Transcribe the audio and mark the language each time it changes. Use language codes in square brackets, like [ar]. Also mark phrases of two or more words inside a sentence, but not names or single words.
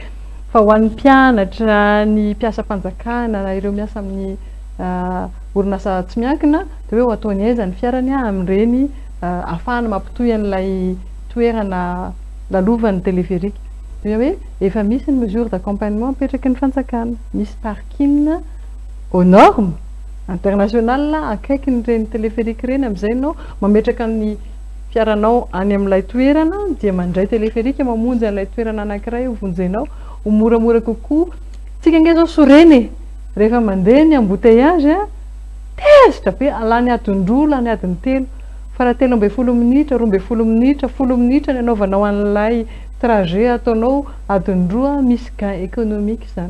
[mg] Fa ho an'ny mpianatra, ny mpiasa mpanjakana, ireo miasa amin'ny orinasa tsy miankina dia hoe ataony aiza ny fiarany amin'ireny ahafahana mampitohy an'ilay toerana lalovan'ny téléphérique. Dia hoe efa misy ny [fr] mesure d'accompagnement [mg] apetraky ny fanjakana, misy [fr] parking aux normes international [mg] akaiky nyreny téléphérique reny amin'izay nao mametraka ny fiaranao any amin'ilay toerana dia mandray téléphérique mamonjy an'ilay toerana anankiray hovonjenao ho moramora kokoa. Tsika nge zao soreny rehefa mandeha ny embouteillage tezitra be alany adin-droa lany adiny telo fa raha 13 minitra 12 minitra 10 minitra ny anaovanao an'ilay trajet ataonao adin-droa misy [fr] gain économique [mg] zany.